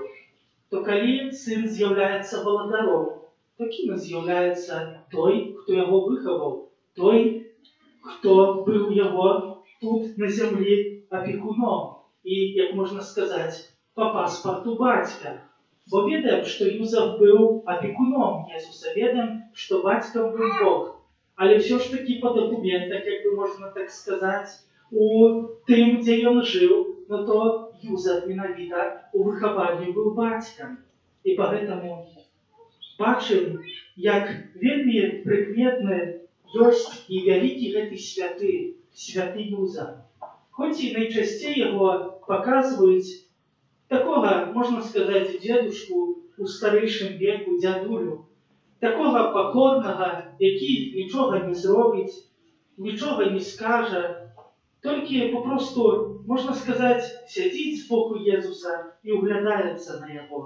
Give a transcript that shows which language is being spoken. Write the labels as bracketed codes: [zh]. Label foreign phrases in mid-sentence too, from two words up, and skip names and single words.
[be] То калі сын з'яўляецца валадаром, то кім з'яўляецца той, хто яго выхаваў, той, хто быў яго тут на зямлі апекуном і, як можна сказаць, па паспарту бацька. Бо ведаем, што Юзеф быў апекуном Езуса, ведаем, што бацькам быў Бог. Але ўсё ж такі па дакументах, як бы можна так сказаць, у тым, дзе ён жыў, [pl] no to [be] Józef менавіта у выхаванні быў бацькам. І поэтому бачым, як вельмі прыкметны ёсць і вялікі гэты святы Юза. Хоць і найчасцей яго паказваюць такога, можна сказаць, дзедушку у старэйшым веку, дзядулю, такога пакорнага, які нічога не зробіць, нічога не скажа, толькі папросту, можна сказаць, сядзіць збоку Езуса і ўглядаецца на яго.